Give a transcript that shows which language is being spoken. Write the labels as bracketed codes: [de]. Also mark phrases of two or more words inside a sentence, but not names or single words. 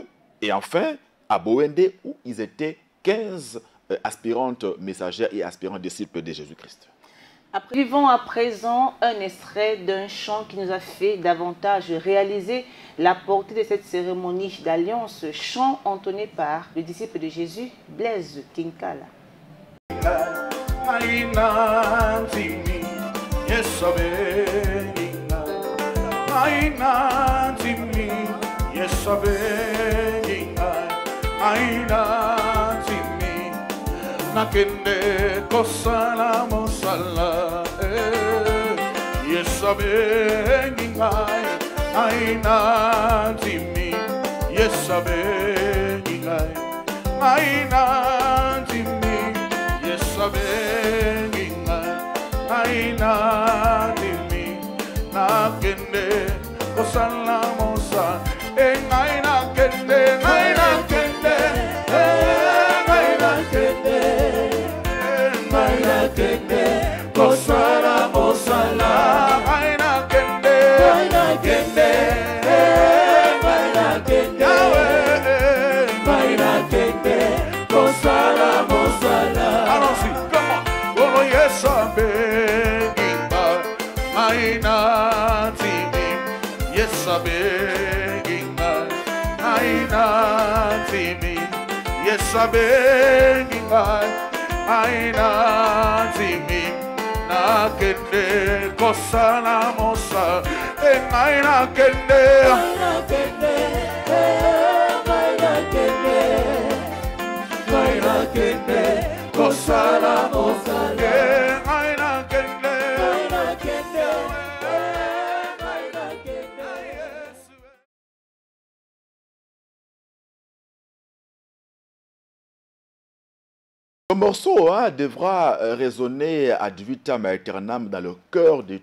[fr] Et enfin, à Bowende, où ils étaient 15 aspirantes messagères et aspirants disciples de Jésus-Christ. Suivons à présent un extrait d'un chant qui nous a fait davantage réaliser la portée de cette cérémonie d'alliance, chant entonné par le disciple de Jésus, Blaise Kinkala. [ln] Aina timi yesabenina Aina timi yesabenina Aina timi nakende kosala mosala yesabenina Aina timi yesabenina Aina timi Sabenga aina dimi na kende kosala mosa aina kende kosala mosala aina kende kosala mosala. [fr] Allons-y, comment? [ln] Bolo yesabenga aina timi yesabenga aina timi yesabenga aina timi nakende kosala mosa aina kende kosala mosala aina kende [fr] Le morceau devra résonner [la] ad vitam aeternam [fr] dans le cœur de